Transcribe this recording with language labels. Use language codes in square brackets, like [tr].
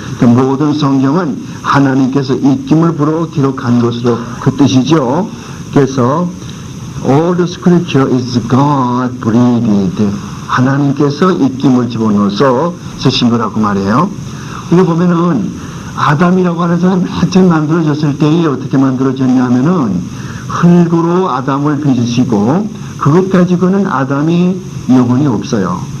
[ko] 그러니까 모든 성경은 하나님께서 입김을 불어 기록한 것으로 그 뜻이죠. [en] 그래서 all the scripture is God breathed. [ko] 하나님께서 입김을 집어넣어서 쓰신 거라고 말해요. 이거 보면은 아담이라고 하는 사람이 맨 처음 만들어졌을 때에 어떻게 만들어졌냐 하면은 흙으로 아담을 빚으시고 그것 가지고는 아담이 영혼이 없어요.